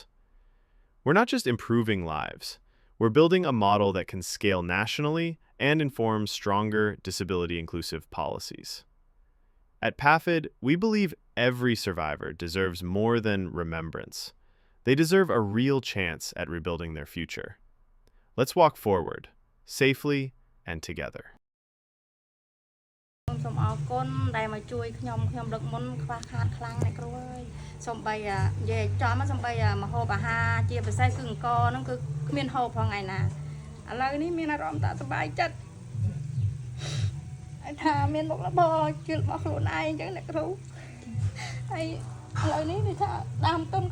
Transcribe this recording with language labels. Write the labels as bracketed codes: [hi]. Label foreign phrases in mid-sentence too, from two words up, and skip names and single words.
[en] We're not just improving lives, we're building a model that can scale nationally and inform stronger disability-inclusive policies. At PAFID, we believe every survivor deserves more than remembrance. They deserve a real chance at rebuilding their future. Let's walk forward, safely and together. [km] សូមអរគុណដែលមកជួយខ្ញុំដឹកមុនខ្វះខាតខ្លាំងអ្នកគ្រូអើយសូមបីនិយាយចំសូមបីមហូបអាហារជាពិសេសគឺអង្គហ្នឹងគឺគ្មានហូបផងថ្ងៃណាឥឡូវនេះមានអារម្មណ៍ថាសប្បាយចិត្តថាមានមុខរបរជារបស់ខ្លួនឯងអញ្ចឹងអ្នកគ្រូហើយឥឡូវនេះគឺថាដើមទុន